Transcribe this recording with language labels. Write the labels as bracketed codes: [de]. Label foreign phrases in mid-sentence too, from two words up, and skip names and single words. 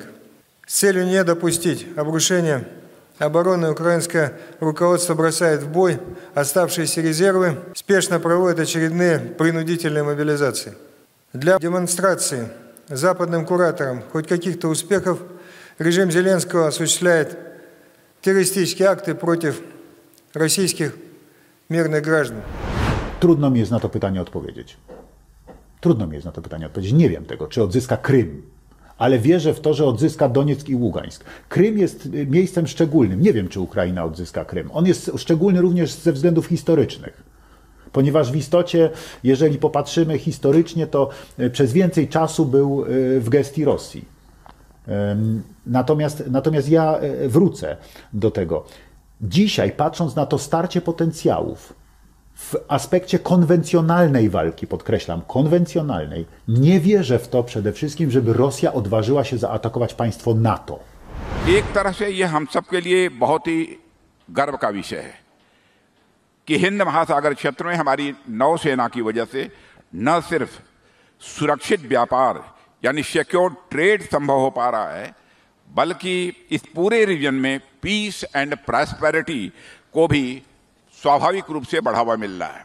[ru] С целью не допустить обрушения обороны украинское руководство бросает в бой оставшиеся резервы, спешно проводит очередные принудительные мобилизации. Для демонстрации западным кураторам хоть каких-то успехов режим Зеленского осуществляет террористические акты против российских мирных граждан. [pl] Trudno mi jest na to pytanie odpowiedzieć. Nie wiem tego, czy odzyska Krym, ale wierzę w to, że odzyska Donieck i Ługańsk. Krym jest miejscem szczególnym. Nie wiem, czy Ukraina odzyska Krym. On jest szczególny również ze względów historycznych. Ponieważ w istocie, jeżeli popatrzymy historycznie, to przez więcej czasu był w gestii Rosji. Natomiast ja wrócę do tego. Dzisiaj, patrząc na to starcie potencjałów, w aspekcie konwencjonalnej walki, podkreślam, konwencjonalnej, nie wierzę w to przede wszystkim, żeby Rosja odważyła się zaatakować państwo NATO. [hi] एक तरह से ये हम सब के लिए बहुत ही गर्व का विषय है कि हिंद महासागर क्षेत्र में हमारी नौसेना की वजह से न सिर्फ सुरक्षित व्यापार यानी [en] secure trade [hi] संभव हो पा रहा है, बल्कि इस पूरे रीजन में [en] peace and prosperity [hi] को भी स्वाभाविक रूप से बढ़ावा मिल रहा है।